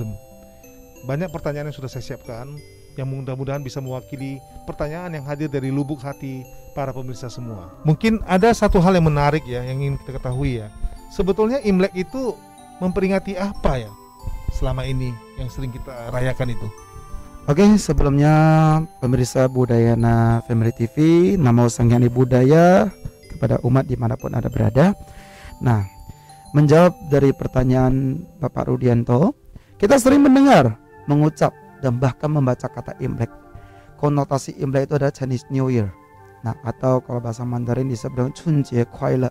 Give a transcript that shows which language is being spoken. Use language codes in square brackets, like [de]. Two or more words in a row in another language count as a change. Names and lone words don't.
[id] Banyak pertanyaan yang sudah saya siapkan yang mudah-mudahan bisa mewakili pertanyaan yang hadir dari lubuk hati para pemirsa semua. Mungkin ada satu hal yang menarik ya yang ingin kita ketahui ya. Sebetulnya Imlek itu memperingati apa ya selama ini yang sering kita rayakan itu? Oke, sebelumnya pemirsa Budayana Family TV, Namo Sang Hyang Adi Budaya kepada umat dimanapun Anda berada. Nah, menjawab dari pertanyaan Bapak Rudianto, kita sering mendengar, mengucap, dan bahkan membaca kata Imlek. Konotasi Imlek itu adalah [en] Chinese New Year. [id] Nah, atau kalau bahasa Mandarin disebut dengan [zh] 春节快乐.